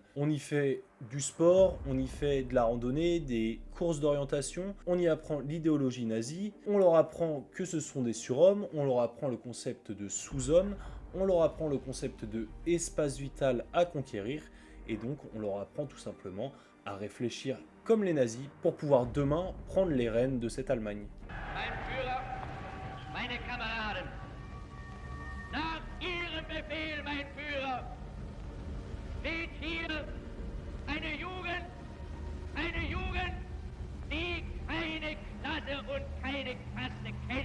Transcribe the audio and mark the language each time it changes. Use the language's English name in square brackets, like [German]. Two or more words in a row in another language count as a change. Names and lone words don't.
[French] On y fait du sport, on y fait de la randonnée, des courses d'orientation, on y apprend l'idéologie nazie, on leur apprend que ce sont des surhommes, on leur apprend le concept de sous-hommes, on leur apprend le concept de espace vital à conquérir, et donc on leur apprend tout simplement à réfléchir comme les nazis pour pouvoir demain prendre les rênes de cette Allemagne. [German] Mein Führer, meine Kameraden, nach Ihrem Befehl, mein Führer, steht hier eine Jugend, die keine Klasse und keine Kaste kennt.